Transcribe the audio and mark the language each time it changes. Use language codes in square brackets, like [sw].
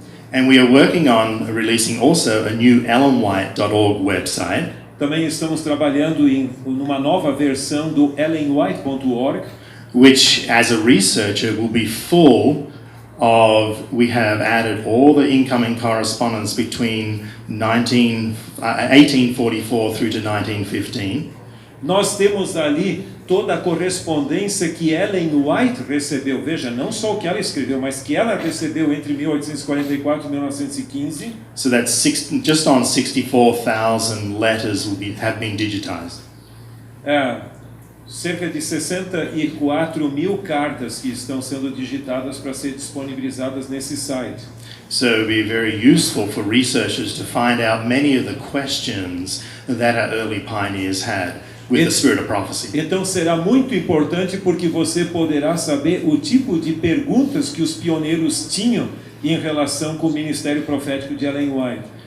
[en] And we are working on releasing also a new ellenwhite.org website, [pt] Também estamos trabalhando numa nova versão do ellenwhite.org, [en] which as a researcher will be full of, we have added all the incoming correspondence between 1844 through to 1915. [pt] Nós temos ali toda a correspondência que Ellen White recebeu. Veja, não só o que ela escreveu, mas que ela recebeu entre 1844 e 1915. [en] So that's just on 64,000 letters have been digitized. [pt] Cerca de 64 mil cartas que estão sendo digitadas para ser disponibilizadas nesse site. [en] So it will be very useful for researchers to find out many of the questions that our early pioneers had with the spirit of prophecy. [pt] Então será muito importante porque você poderá saber o tipo de perguntas que os pioneiros tinham em relação com o ministério profético de Ellen White.